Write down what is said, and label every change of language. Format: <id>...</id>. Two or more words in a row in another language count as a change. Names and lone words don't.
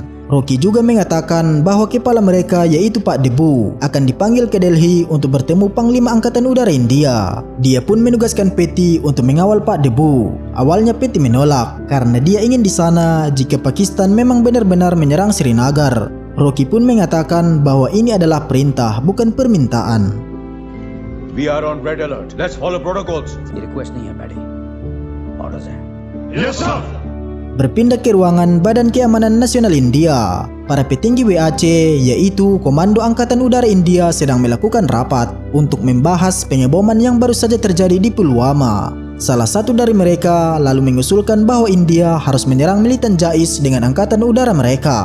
<id>Rocky juga mengatakan bahwa kepala mereka yaitu Pak Debu akan dipanggil ke Delhi untuk bertemu Panglima Angkatan Udara India. Dia pun menugaskan Patty untuk mengawal Pak Debu. Awalnya Patty menolak karena dia ingin di sana jika Pakistan memang benar-benar menyerang Srinagar. Rocky pun mengatakan bahwa ini adalah perintah, bukan permintaan.</id> <en>We are on red alert. Let's follow protocols.</en> <hi>ये रिक्वेस्ट नहीं है पैडी, ऑर्डर्स हैं।</hi> <en>Yes, sir.</en> <id>Berpindah ke ruangan Badan Keamanan Nasional India. Para petinggi WAC yaitu Komando Angkatan Udara India sedang melakukan rapat untuk membahas pengeboman yang baru saja terjadi di Pulwama. Salah satu dari mereka lalu mengusulkan bahwa India harus menyerang militan Jais dengan angkatan udara mereka.</id>